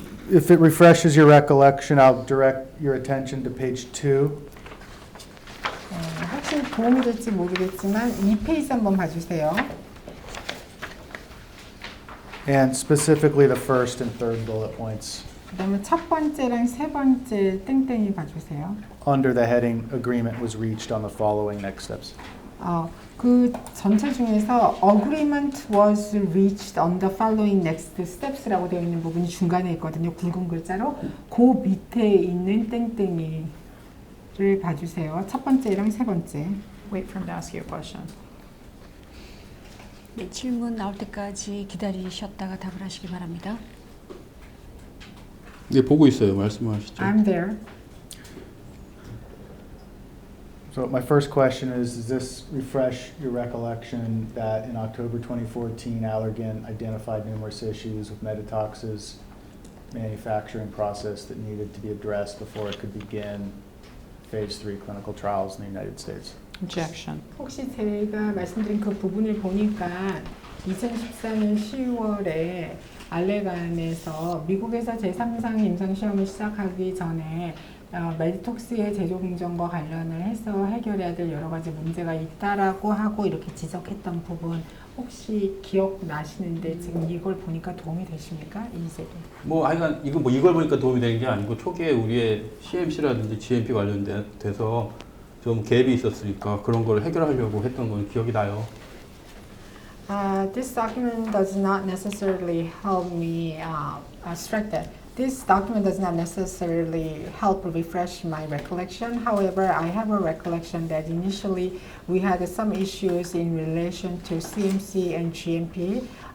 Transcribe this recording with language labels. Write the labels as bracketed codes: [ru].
[en] If it refreshes your recollection, I'll direct your attention to page 2. [ko] 혹시 도움이 될지 모르겠지만 이 페이지 한번 봐주세요. [en] And specifically the first and third bullet points [ko] 그다음에 첫 번째랑 세 번째 땡땡이 봐주세요. [en] under the heading agreement was reached on the following next steps. [ko] 그 전체 중에서 [en] agreement was reached on the following next steps [ko] 라고 되어 있는 부분이 중간에 있거든요. 굵은 글자로 그 밑에 있는 땡땡이를 봐주세요. 첫 번째랑 세 번째. [en] Wait for him to ask you a question. [ko] 네, 질문 나올 때까지 기다리셨다가 답을 하시기 바랍니다. 네, 보고 있어요. 말씀하시죠. [en] I'm there. So my first question is, does this refresh your recollection that in October 2014, Allergan identified numerous issues with Meditox's manufacturing process that needed to be addressed before it could begin phase 3 clinical trials in the United States? Objection. [ko] 혹시 제가 말씀드린 그 부분을 보니까 2014년 10월에 알레간에서 미국에서 제3상 임상 시험을 시작하기 전에 메디톡스의 제조 공정과 관련을 해서 해결해야 될 여러 가지 문제가 있다라고 하고 이렇게 지적했던 부분 혹시 기억나시는데 지금 이걸 보니까 도움이 되십니까? 이 제도. 뭐 하여간 이거 뭐 이걸 보니까 도움이 되는 게 아니고 초기에 우리의 CMC라든지 GMP 관련돼서 좀 갭이 있었으니까 그런 걸 해결하려고 했던 건 기억이 나요. [en] This document does not necessarily help me strike that. This document does not necessarily help refresh my recollection. However, I have a recollection that initially we had some issues in relation to CMC and GMP.